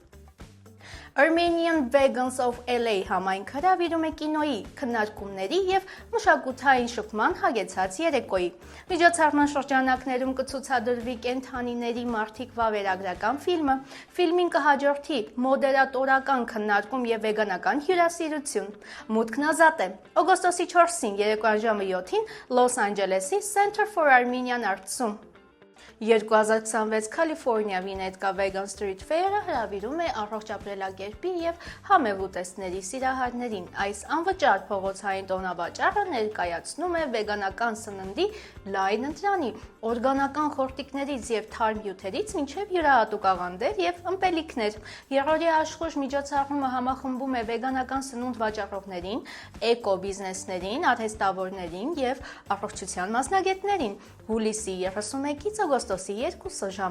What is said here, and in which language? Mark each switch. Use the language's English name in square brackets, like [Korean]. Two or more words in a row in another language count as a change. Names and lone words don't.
[Armenian] Armenian Vegans of LA համայնքը հրավիրում է կինոյի, քննարկումների եւ մշակութային շփման հագեցած երեկոյի։ Միջոցառման շրջանակներում կցուցադրվի կենդանիների մարդիկ վավերագրական ֆիլմը, ֆիլմին կհաջորդի մոդերատորական քննարկում եւ վեգանական հյուրասիրություն։ Մուտքն ազատ է։ Օգոստոսի 4-ին երեկոյան ժամը 7-ին Լոս Անջելեսի Center for Armenian Arts-ում 2026 California Winnetka Vegan Street Fair-ը հրավիրում է առողջ ապրելակերպի եւ համեղ ուտեստների սիրահարներին։ Այս անվճար փողոցային տոնավաճառը ներկայացնում է վեգանական սննդի լայն ընտրանի, օրգանական խորտիկներից եւ թարմ հյութերից մինչեւ յուրահատուկ աղանդեր եւ ըմպելիքներ։ Երրորդյա աշխուժ միջոցառումը համախմբում է վեգանական սնունդ վաճառողներին, էկո բիզնեսներին, արհեստավորներին եւ առողջության մասնագետներին։ Հուլիսի 31-ից օգոստոսի 2-ը ժամը